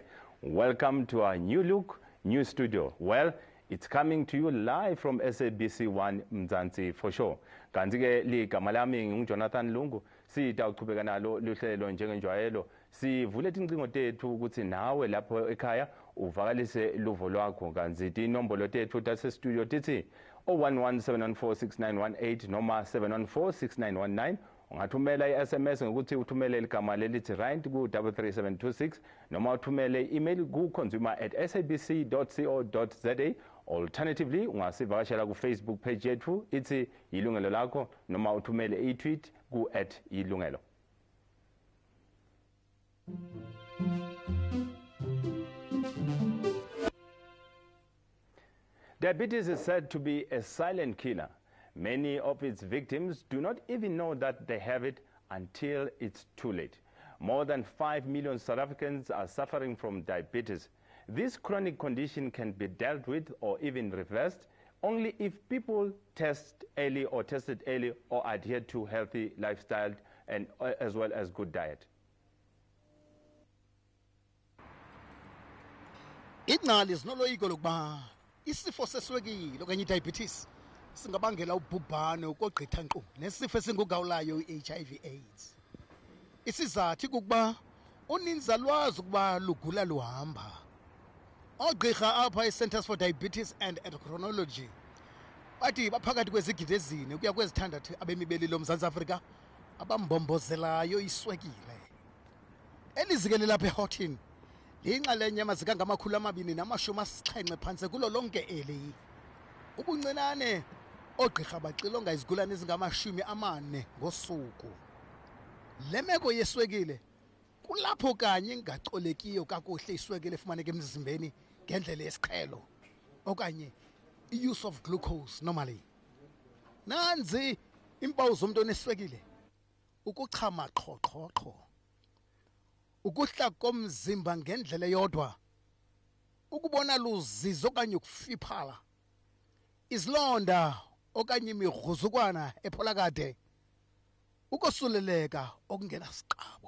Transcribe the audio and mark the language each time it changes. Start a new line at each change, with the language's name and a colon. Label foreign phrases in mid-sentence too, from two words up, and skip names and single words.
English: Welcome to our new look, new studio. Well, it's coming to you live from SABC 1 Mzansi for sure.
Swati: Kanti ke ligama lami nginguJonathan Lungu. Sitawuqhubeka nalo luhlelo njengenjwayelo. Sivule incingo tethu ukuthi nawe lapho ekhaya uvakalise luvo lwakho. Kanti inombolo tethu tase studio tithi 0117146918 noma 7146919. Ungathumela i-SMS ngokuthi uthumele igama lelithi right ku 33726 noma uthumele i-email ku consumer@sabc.co.za. Alternatively ungasivakashela ku Facebook page yethu ithi Yilungelo Lakho noma uthumele i-tweet ku @yilungelo.
English: Diabetes is said to be a silent killer. Many of its victims do not even know that they have it until it's too late. More than 5 million South Africans are suffering from diabetes. This chronic condition can be dealt with or even reversed only if people tested early or adhere to healthy lifestyle and as well as good diet.
Xhosa: Inqali sinoloyiko lokuba isifo seswekile okanye diabetes singabangela ubhubhane ukogqitha nkqu nesifo esingugawulayo i-HIV AIDS. Isizathu kukuba uninzi alwazi ukuba lugula luhamba. Ogqirha apha i-Centers for Diabetes and Endocrinology bathi baphakathi kwezigidi ezine ukuya kwezithandathu abemi belilo Mzantsi Afrika abambombozelayo iswekile. Elizike lapha eHoughton liyinxalenye yamaziko angama-270 phantse kulo lonke eli. Ubuncinane ogqirha baxilonga izigulane ezingama-40 ngosuku. Le meko yeswekile kulapho kanye ingacolekiyo kakuhle iswekile efumaneka emzimbeni ngendlela yesiqhelo okanye i-
English: use of glucose normally.
Xhosa: Nanzi impawu zomuntu oneswekile: ukuchama qhoqhoqho, ukuhla komzimba ngendlela eyodwa, ukubona luzizo okanye ukufiphala, izilonda okanye imigruzukwana epholakade, ukosuleleka okungenasiqabo.